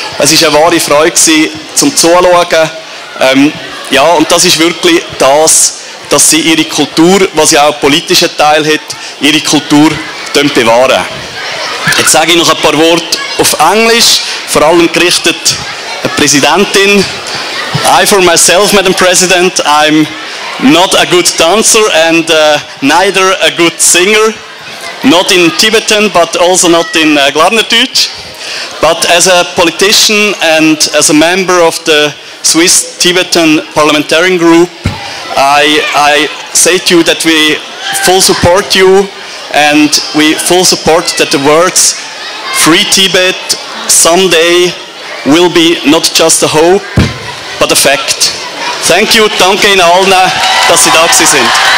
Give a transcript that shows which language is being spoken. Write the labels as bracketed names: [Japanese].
[German] Es war eine wahre Freude zum Zuschauen. Ja, und das ist wirklich das, dass sie ihre Kultur, was ja auch einen politischen Teil hat, ihre Kultur bewahren. Jetzt sage ich noch ein paar Worte auf Englisch, vor allem gerichtet an die Präsidentin. [English] I for myself, Madam President, I'm not a good dancer and neither a good singer. Not in Tibetan, but also not in Glarnerdeutsch. But as a politician and as a member of the Swiss-Tibetan Parliamentarian Group, I say to you that we full support you and we full support that the words Free Tibet someday will be not just a hope, but a fact. Thank you, [German] danke Ihnen allen, dass Sie da sind.